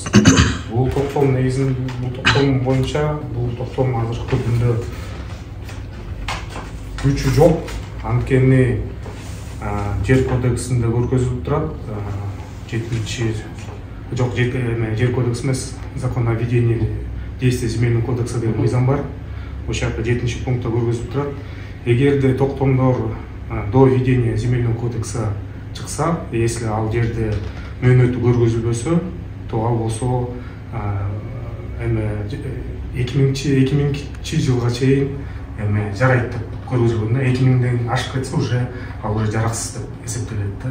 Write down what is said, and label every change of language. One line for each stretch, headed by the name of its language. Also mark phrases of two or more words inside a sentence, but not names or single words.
Kyrgyz: Бул токтом негизинен бул токтом боюнча бул токтом азыркы күндө күчү жок. Анткени жер кодексинде көргөзүлүп турат. 7 жер кодекс эмес,
Russian: закон о введении действия земельного кодекса
Kyrgyz: деген мыйзам бар. Ошол жакта 7 пунктта көргөзүлүп турат. Эгерде токтомдор
Russian: до введения земельного кодекса
Kyrgyz: чыкса, если ал жерде мөөнөтү көргөзүлбөсө, то ал болсо 2000 жылга чейин жарайт деп көріп жүргенде 2000'ден ашып кетсе уже ал уже жараксыз деп эсептелет да.